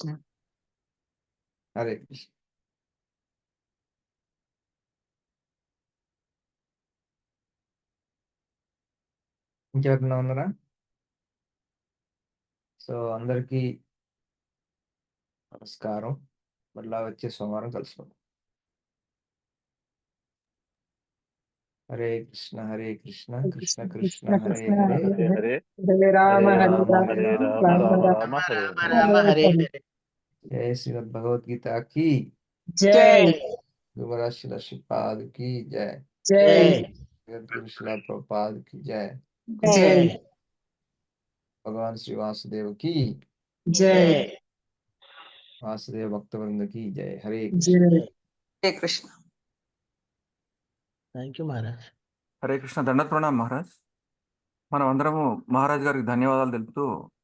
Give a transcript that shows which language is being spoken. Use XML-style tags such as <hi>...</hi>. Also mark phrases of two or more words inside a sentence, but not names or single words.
<te>హరే కృష్ణ. ఇంకెవరన్నా ఉన్నారా? సో అందరికీ నమస్కారం. మళ్ళా వచ్చే సోమవారం కలుసుకుందాం.</te> <sa>హరే కృష్ణ కృష్ణ కృష్ణ కృష్ణ హరే కృష్ణ హరే హరే హరే హరే రామ హరే హరే రామ రామ హరే రామ రామ రామ రామ రామ హరే హరే రామ హరే హరే.</sa> <hi>जय श्रीमद् भगवद्गीत की జై युवराज श्रीला श्रीपाद की जय జై जगत गुरु श्रीला प्रभुपाद की जय జై भगवान श्री वासुदेव की జై वासुदेव भक्तवृंद की जय हरे कृष्ण జై</hi> <te>హరే కృష్ణ.</te> <en>thank you Maharaj.</en> <hi>हरे कृष्ण. दंडत प्रणाम महाराज.</hi> <te>మనం అందరము మహారాజ్ గారికి ధన్యవాదాలు తెలుపుతూ</te>